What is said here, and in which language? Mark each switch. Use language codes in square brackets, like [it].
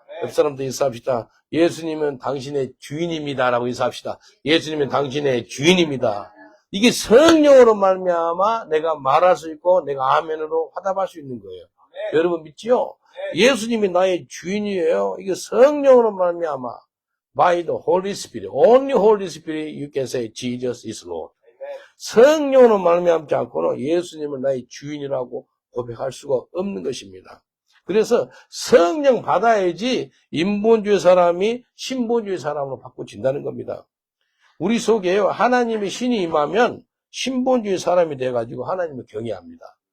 [ko] 옆 사람도 인사합시다. 예수님은 당신의 주인입니다 라고 인사합시다. 예수님은 당신의 주인입니다. 이게 성령으로 말미암아 내가 말할 수 있고 내가 아멘으로 화답할 수 있는 거예요. 여러분 믿지요? 예수님이 나의 주인이에요. 이게 성령으로 말미암아 [en] by the Holy Spirit. Only Holy Spirit you can say Jesus is Lord. [ko] 성령으로 말미암지 않고는 예수님은 나의 주인이라고 고백할 수가 없는 것입니다. 그래서 성령 받아야지 인본주의 사람이 신본주의 사람으로 바꿔진다는 겁니다. 우리 속에요 하나님의 신이 임하면 신본주의 사람이 돼가지고 하나님을 경외합니다.